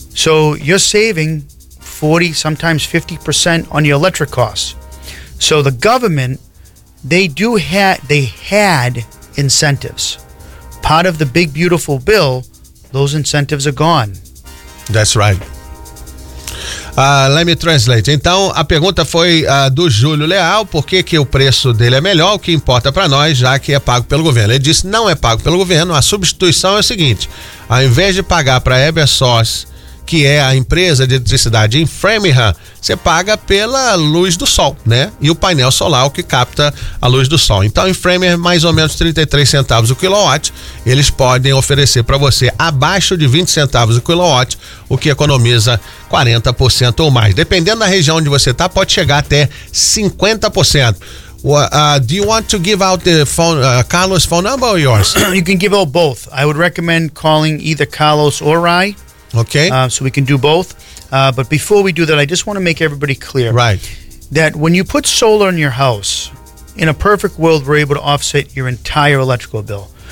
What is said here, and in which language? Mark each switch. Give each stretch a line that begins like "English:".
English: So you're saving 40, sometimes 50% on your electric costs. So the government, they had incentives. Part of the big, beautiful bill, those incentives are gone. That's right. Let me translate.
Portuguese: Então, a pergunta foi do Júlio Leal, por que que o preço dele é melhor, o que importa para nós, já que é pago pelo governo. Ele disse, não é pago pelo governo, a substituição é o seguinte, ao invés de pagar para a Eversource, que é a empresa de eletricidade em Framingham, você paga pela luz do sol, né? E o painel solar, o que capta a luz do sol. Então, em Framingham, mais ou menos 33 centavos o quilowatt, eles podem oferecer para você abaixo de 20 centavos o quilowatt, o que economiza 40% ou mais. Dependendo da região onde você está, pode chegar até 50%.
English: Do you want to give out the phone, Carlos' phone number or yours? You can give out both. I would recommend calling either Carlos or I. Okay. So we can do both. But before we do that, I just want to make everybody clear. Right. That when you put solar in your house, in a perfect world, we're able to offset your entire electrical bill.